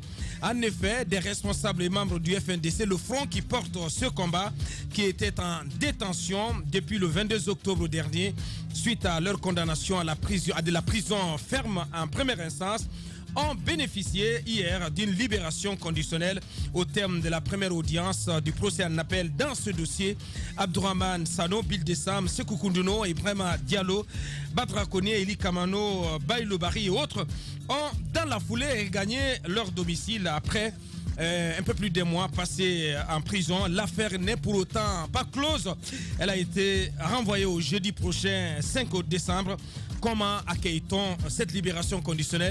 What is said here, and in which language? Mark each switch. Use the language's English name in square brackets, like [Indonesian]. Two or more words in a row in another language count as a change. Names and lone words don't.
[French] En effet, des responsables et membres du FNDC, le front qui porte ce combat, qui était en détention depuis le 22 octobre dernier, suite à leur condamnation à de la prison ferme en première instance, ont bénéficié hier d'une libération conditionnelle au terme de la première audience du procès en appel dans ce dossier. Abdourahmane Sano, Bildessam, Sekou Koundouno, Ibrahima Diallo, Badra Koné, Eli Kamano, Baïlo Bari et autres ont dans la foulée regagné leur domicile après un peu plus d'un mois passé en prison. L'affaire n'est pour autant pas close. Elle a été renvoyée au jeudi prochain 5 décembre. Comment accueille-t-on cette libération conditionnelle?